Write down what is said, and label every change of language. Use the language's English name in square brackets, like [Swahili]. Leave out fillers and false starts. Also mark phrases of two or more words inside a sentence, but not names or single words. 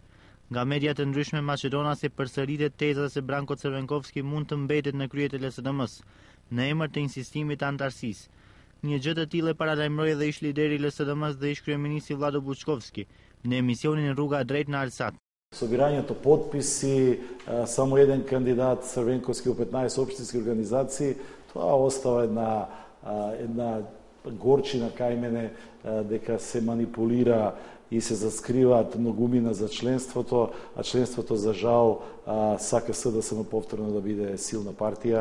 [Albanian] Nga media të ndryshme maqedonase përsëritet teza se Branko Crvenkovski mund të mbetet në krye të LSDM-s, në emër të insistimit të antarësisë. Një gjë të tillë paralajmëroi edhe ish lideri I LSDM-s dhe ish kryeministri Vlado Buçkovski në emisionin Rruga drejt në Alsat. [Macedonian] Собирањето потписи, само еден кандидат Црвенковски у 15 општински организации, тоа остава една горчина кај мене дека се манипулира и се заскриваат многумина за членството, а членството за жал сака СДСМ повторно да биде силна партија.